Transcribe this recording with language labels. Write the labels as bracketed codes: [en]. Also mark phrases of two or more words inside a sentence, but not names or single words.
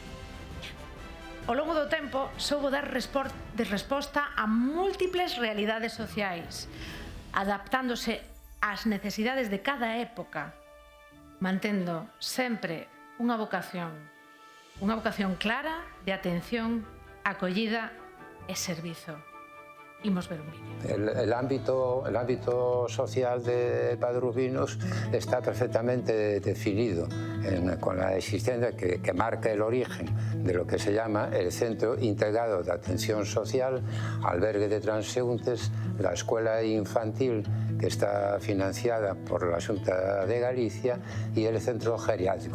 [gl] Ao longo do tempo, soubo dar resposta a múltiples realidades sociais, adaptándose ás necesidades de cada época, mantendo sempre unha vocación clara de atención, acollida e servizo. Imos ver un vídeo. [es] El ámbito social de Padre Rubinos está perfectamente definido con la existencia que marca el origen de lo que se llama el Centro Integrado de Atención Social, albergue de transeúntes, la escuela infantil que está financiada por la Xunta de Galicia y el centro geriátrico.